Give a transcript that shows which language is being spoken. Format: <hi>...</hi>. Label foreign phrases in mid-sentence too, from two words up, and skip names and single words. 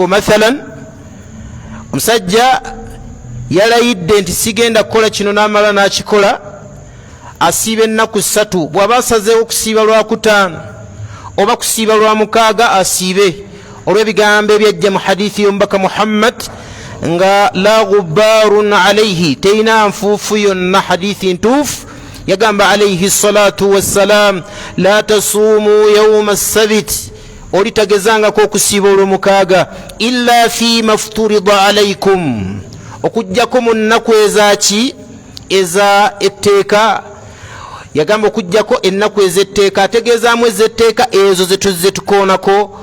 <lg>Mathalan, omusajja yalayidde nti sigenda kukola kino n'amala n'akikola, asiiba ennaku 3. bw'aba asazeewo okusiiba lwakutaano oba kusiiba lwamukaaga, asiibe olw'ebigambo ebyajja mu hadithi y'omubaka Muhammad nga</lg> <ar>لا غبار عليه,</ar> <lg>teina nfuufu yonna. hadithi ntuufu yagamba</lg> <ar>عليه الصلاة والسلام، لا تصوموا يوم السبت,</ar> <lg>olitagezangako okusiiba olw'omukaaga,</lg> <ar>إلا فيما افترض عليكم,</ar> <lg>okujjako mu nnaku ezaki? Eza etteeka. Yagamba okujjako ennaku ez'etteeka, ategeezaamu ez'etteeka ezo zetuzze tukoonako.</lg>